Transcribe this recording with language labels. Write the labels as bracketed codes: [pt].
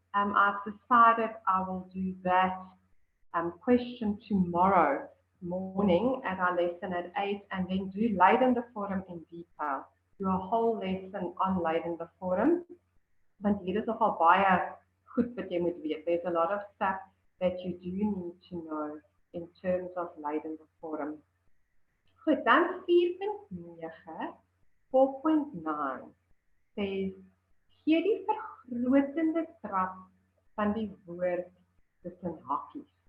[en] I've decided I will do that question tomorrow morning at our lesson at 8, and then do leidende vorm in detail. Do a whole lesson on leidende vorm. [af] Want hier is nogal baie goed wat jy moet weet. [en] There's a lot of stuff that you do need to know in terms of leidende vorm. [af] Goed, dan 4.9, 4.9 [en] says, [af] gee die vergrotende trap van die woord tussen hakies.